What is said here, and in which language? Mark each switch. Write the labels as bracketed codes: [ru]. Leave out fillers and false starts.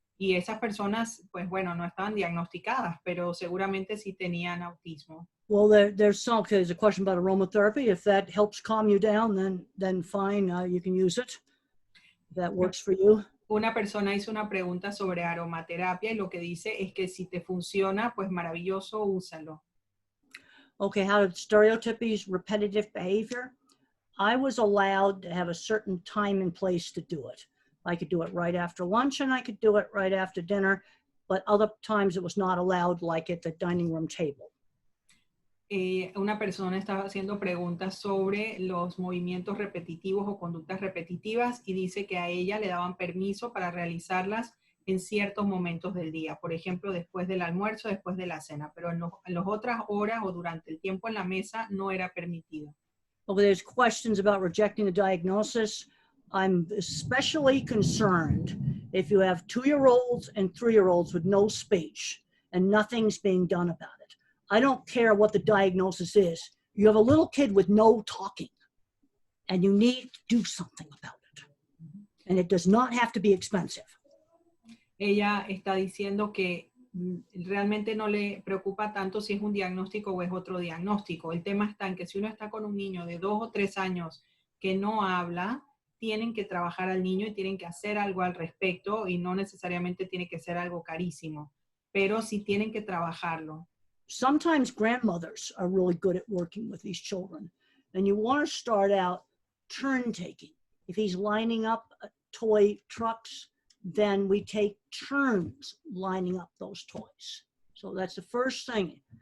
[es] Y esas personas, pues bueno, no estaban diagnosticadas, pero seguramente sí tenían autismo. [en] Well, there's a question about aromatherapy. If that helps calm you down, then fine, you can use it. If that works for you. [es] Una persona hizo una pregunta sobre aromaterapia y lo que dice es que si te funciona, pues maravilloso, úsalo. [en] Okay, how to stereotypize repetitive behavior. I was allowed to have a certain time and place to do it. I could do it right after lunch and I could do it right after dinner, but other times it was not allowed, like at the dining room table. [es] Una persona estaba haciendo preguntas sobre los movimientos repetitivos o conductas repetitivas y dice que a ella le daban permiso para realizarlas en ciertos momentos del día. Por ejemplo, después del almuerzo, después de la cena, pero en las otras horas o durante el tiempo en la mesa no era permitido. [en] Okay, there's questions about rejecting the diagnosis. I'm especially concerned if you have 2-year-olds and 3-year-olds with no speech and nothing's being done about it. I don't care what the diagnosis is. You have a little kid with no talking and you need to do something about it. And it does not have to be expensive. [es] Ella está diciendo que realmente no le preocupa tanto si es un diagnóstico o es otro diagnóstico. El tema está en que si uno está con un niño de 2 o 3 años que no habla, tienen que trabajar al niño y tienen que hacer algo al respecto, y no necesariamente tiene que ser algo carísimo, pero sí tienen que trabajarlo. [en] Sometimes grandmothers are really good at working with these children, and you want to start out turn taking. If he's lining up toy trucks, then we take turns lining up those toys. So that's the first thing.